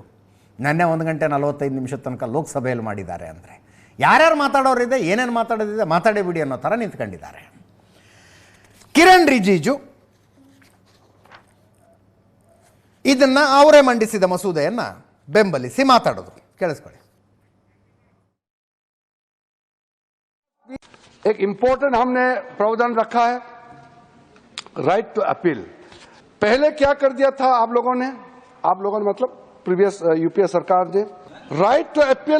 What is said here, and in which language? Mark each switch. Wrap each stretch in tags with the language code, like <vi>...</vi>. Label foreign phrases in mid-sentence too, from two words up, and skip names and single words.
<kn>ನೆನ್ನೆ 1:45 ತನಕ ಲೋಕಸಭೆಯಲ್ಲಿ ಮಾಡಿದ್ದಾರೆ. ಅಂದರೆ ಯಾರ್ಯಾರು ಮಾತಾಡೋರಿದೆ, ಏನೇನು ಮಾತಾಡೋದಿದೆ ಮಾತಾಡೇ ಬಿಡಿ ಅನ್ನೋ ಥರ ನಿಂತ್ಕೊಂಡಿದ್ದಾರೆ. ಕಿರಣ್ ರಿಜಿಜು ಇದನ್ನು ಅವರೇ ಮಂಡಿಸಿದ ಮಸೂದೆಯನ್ನು ಬೆಂಬಲಿಸಿ ಮಾತಾಡೋದು. ಕೇಳಿಸ್ಕೊಳ್ಳಿ.</kn> <hi>एक इंपॉर्टेंट हमने प्रावधान रखा है,</hi> <en>right to appeal.</en> <hi>पहले क्या कर दिया था आप लोगों ने मतलब प्रीवियस यूपीए सरकार ने,</hi> <en>right to appeal.</en>